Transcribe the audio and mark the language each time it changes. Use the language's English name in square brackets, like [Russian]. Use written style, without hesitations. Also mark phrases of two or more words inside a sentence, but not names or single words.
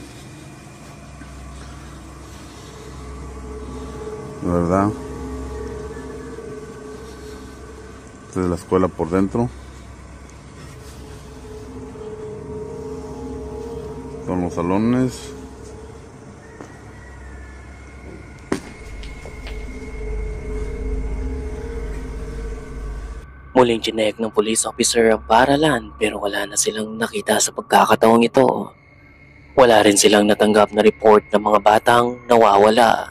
[Spanish] ¿Verdad? Esta es la escuela por dentro. Son los salones. [Filipino] Muling chinek ng police officer ang paaralan pero wala na silang nakita sa pagkakataong ito. Wala rin silang natanggap na report ng mga batang nawawala.